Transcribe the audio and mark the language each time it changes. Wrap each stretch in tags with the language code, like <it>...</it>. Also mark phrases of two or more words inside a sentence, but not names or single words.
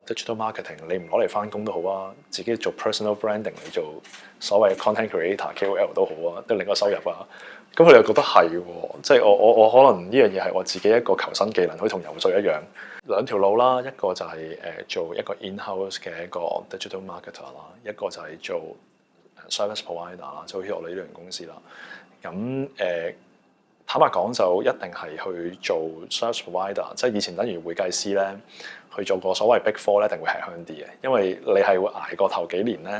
<en>digital marketing，</en> <yue>你唔攞嚟翻工都好啊，自己做</yue> <en>personal branding，</en> <yue>你做所謂</yue> <en>content creator、KOL</en> <yue>都好啊，都另一個收入啊。咁佢哋又覺得係喎，即係我可能呢樣嘢係我自己一個求生技能，好似同游水一樣，兩條路啦。一個就係做一個 in-house 嘅一個</yue> <en>digital marketer</en> <yue>啦，一個就係做</yue> <en>service provider</en> <yue>啦，就好似我哋呢類公司啦。咁坦白講就一定係去做</yue> <en>service provider，</en> <yue>即係以前等於會計師咧，去做個所謂 Big Four 咧，一定會吃香啲嘅，因為你係會捱過頭幾年咧。</yue>